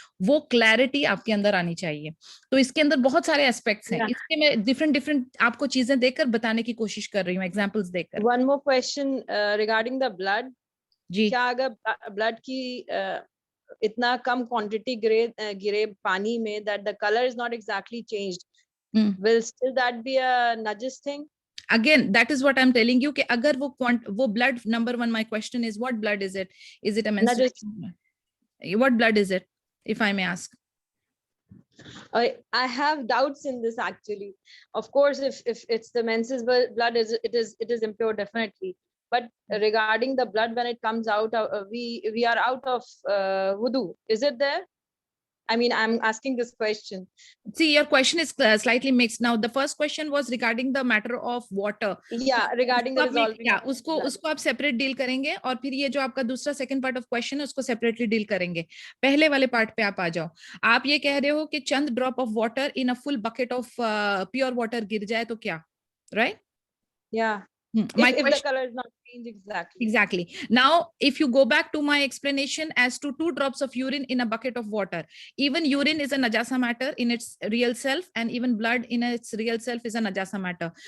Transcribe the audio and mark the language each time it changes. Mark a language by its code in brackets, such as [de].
[hi] वो clarity आपके अंदर आनी चाहिए. तो इसके अंदर बहुत सारे aspects हैं. [en] Yeah. [hi] इसके मैं different आपको चीजें देकर बताने की कोशिश कर रही हूँ, examples देकर. [en] One more question regarding the blood. [hi] जी. क्या अगर blood की इतना कम quantity गिरे पानी में [en] that the color is not exactly changed, will still that be a najis thing? Again, that is what I'm telling you [hi] कि अगर वो [en] blood, number one, my question is, what blood is it? Is it a menstruation? What blood is it, if I may ask? I have doubts in this actually. Of course, if it's the menses blood, it is impure definitely. But regarding the blood, when it comes out, we are out of wudu. Is it there? I mean, I'm asking this question. See, your question is slightly mixed. Now, the first question was regarding the matter of water. Yeah, regarding the resolving. [hi] Yeah, उसको आप separate deal करेंगे, और फिर ये जो आपका दूसरा [en] second part of question [hi] है उसको separately deal करेंगे. पहले वाले part पे आप आ जाओ. आप ये कह रहे हो कि चंद [en] drop of water in a full bucket of pure water [hi] गिर जाए तो क्या, [en] right? Yeah. If the color is not changed exactly. Exactly. Now, if you go back to my explanation as to 2 drops of urine in a bucket of water, even urine is a najasa matter in its real self, and even blood in its real self is a najasa matter.